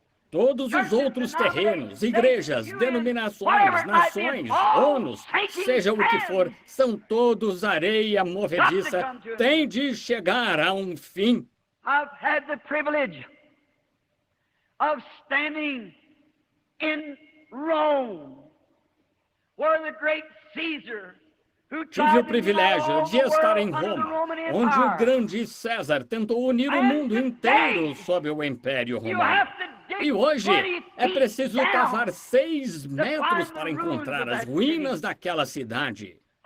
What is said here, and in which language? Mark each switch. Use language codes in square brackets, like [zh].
[pt] Todos os outros terrenos, igrejas, denominações, nações, ONUs, seja o que for, são todos areia movediça, tem de chegar a um fim. [en] I've had the privilege of standing in Rome, where the great Caesar, who [pt] Tive o privilégio de estar em Roma, onde o grande César tentou unir o mundo inteiro sob o Império Romano. E hoje é preciso cavar 6 metros para encontrar as ruínas daquela cidade.